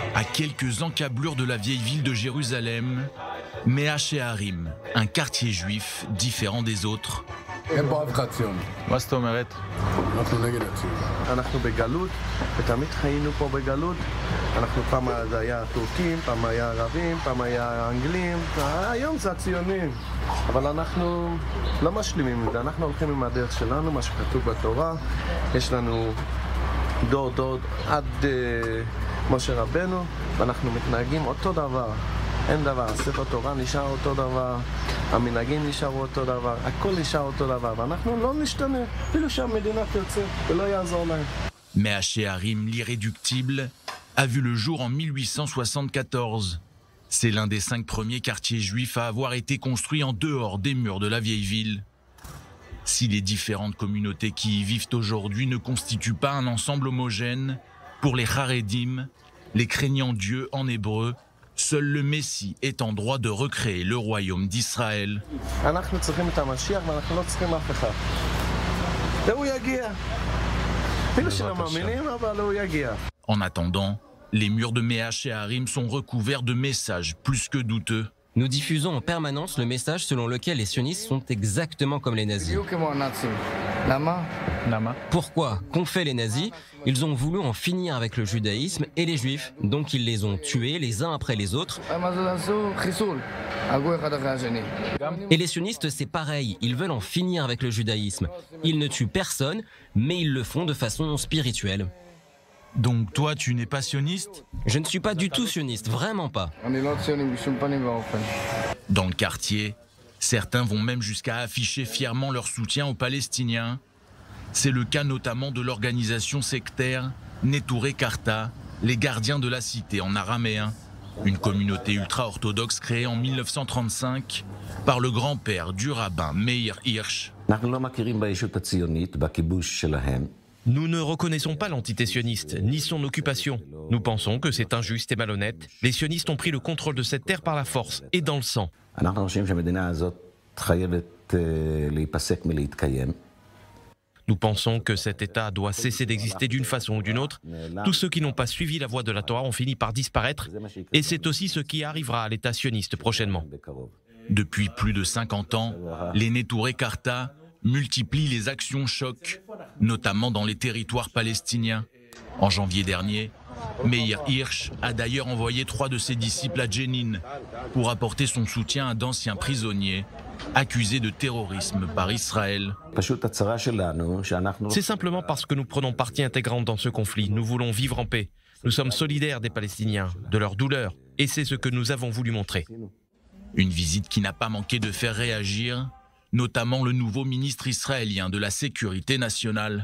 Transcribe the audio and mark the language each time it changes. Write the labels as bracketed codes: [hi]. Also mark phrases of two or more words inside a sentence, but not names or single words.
[fr] quelques encablures de la vieille ville de Jérusalem, Mea Shearim, un quartier juif différent des autres. [he] אין פה אף אחד ציוני. מה זאת אומרת? אנחנו נגד הציוני. אנחנו בגלות, ותמיד חיינו פה בגלות. אנחנו פעם זה היה טורקים, פעם היה ערבים, פעם היה אנגלים. היום זה הציונים. אבל אנחנו לא משלימים את זה, אנחנו הולכים עם הדרך שלנו, מה שכתוב בתורה. יש לנו דור עד משה רבנו, ואנחנו מתנהגים אותו דבר. אין דבר, ספר תורה נשאר אותו דבר, המנהגים נשארו אותו דבר, הכל נשאר אותו דבר, ואנחנו לא נשתנה, אפילו שהמדינה תרצה, ולא יעזור להם. [fr] Mea Shearim, l'irréductible, a vu le jour en 1874. C'est l'un des 5 premiers quartiers juifs à avoir été construit en dehors des murs de la vieille ville. Si les différentes communautés qui y vivent aujourd'hui ne constituent pas un ensemble homogène, pour les Haredim, les craignants Dieu en hébreu, seul le Messie est en droit de recréer le royaume d'Israël. [he] אנחנו צריכים את המשיח ואנחנו לא צריכים אף אחד. והוא יגיע. אפילו שלא מאמינים, אבל הוא יגיע. [fr] En attendant, les murs de Mea Shearim sont recouverts de messages plus que douteux. Nous diffusons en permanence le message selon lequel les sionistes sont exactement comme les nazis. [he] בדיוק כמו הנאצים. למה? למה? [fr] Pourquoi? Qu'ont fait les nazis? Ils ont voulu en finir avec le judaïsme et les juifs, donc ils les ont tués les uns après les autres. [he] מה עשו? חיסול. הרגו אחד אחרי השני. [fr] Et les sionistes, c'est pareil, ils veulent en finir avec le judaïsme. Ils ne tuent personne, mais ils le font de façon spirituelle. Donc toi, tu n'es pas sioniste? Je ne suis pas du tout sioniste, vraiment pas. [he] אני לא ציוני בשום פנים ואופן. [fr] Dans le quartier, certains vont même jusqu'à afficher fièrement leur soutien aux Palestiniens. C'est le cas notamment de l'organisation sectaire Neturei Karta, les gardiens de la cité en araméen, une communauté ultra-orthodoxe créée en 1935 par le grand-père du rabbin Meir Hirsch. [he] אנחנו לא מכירים בישות הציונית, בכיבוש שלהם. [fr] Nous ne reconnaissons pas l'entité sioniste, ni son occupation. Nous pensons que c'est injuste et malhonnête. Les sionistes ont pris le contrôle de cette terre par la force et dans le sang. [he] אנחנו חושבים שהמדינה הזאת חייבת להיפסק מלהתקיים. [fr] Nous pensons que cet État doit cesser d'exister d'une façon ou d'une autre. Tous ceux qui n'ont pas suivi la voie de la Torah ont fini par disparaître. Et c'est aussi ce qui arrivera à l'État sioniste prochainement. Depuis plus de 50 ans, les Neturei Karta multiplient les actions chocs, notamment dans les territoires palestiniens. En janvier dernier, Meir Hirsch a d'ailleurs envoyé 3 de ses disciples à Jenin pour apporter son soutien à d'anciens prisonniers accusés de terrorisme par Israël. [he] פשוט הצרה שלנו, שאנחנו... [fr] C'est simplement parce que nous prenons partie intégrante dans ce conflit. Nous voulons vivre en paix. Nous sommes solidaires des Palestiniens, de leur douleur. Et c'est ce que nous avons voulu montrer. Une visite qui n'a pas manqué de faire réagir, notamment le nouveau ministre israélien de la Sécurité nationale.